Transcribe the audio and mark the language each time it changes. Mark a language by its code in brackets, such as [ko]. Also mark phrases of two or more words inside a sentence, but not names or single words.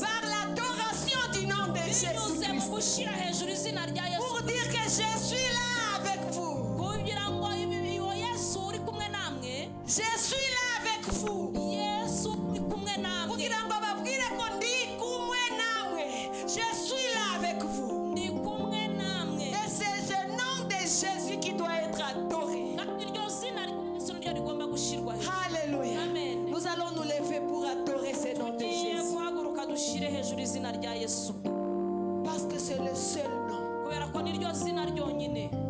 [fr] par l'adoration du nom de [rw] binyuze mu [fr] Jésus-Christ. [rw] gushyira hejuru izina rya Yesu [fr] Pour dire que je suis là avec vous. [rw] kugira ngo uwo Yesu uri kumwe namwe, [fr] Je suis là avec vous. [rw] Yesu uri kumwe namwe, Kugira ngo babwire ko ndi kumwe namwe. [fr] Je suis là avec vous. [rw] ndi kumwe namwe. [fr] Et c'est ce nom de Jésus qui doit être adoré. [rw] kandi iryo zina rya Yesu niryo rigomba gushyirwa hejuru. [fr] Alléluia. Amen. Nous allons nous lever pour adorer ce nom de [rw] tugiye [fr] Jésus. [rw] guhaguruka dushyire hejuru izina rya Yesu [fr] Parce que c'est le seul nom. [rw] kubera ko niryo zina ryonyine.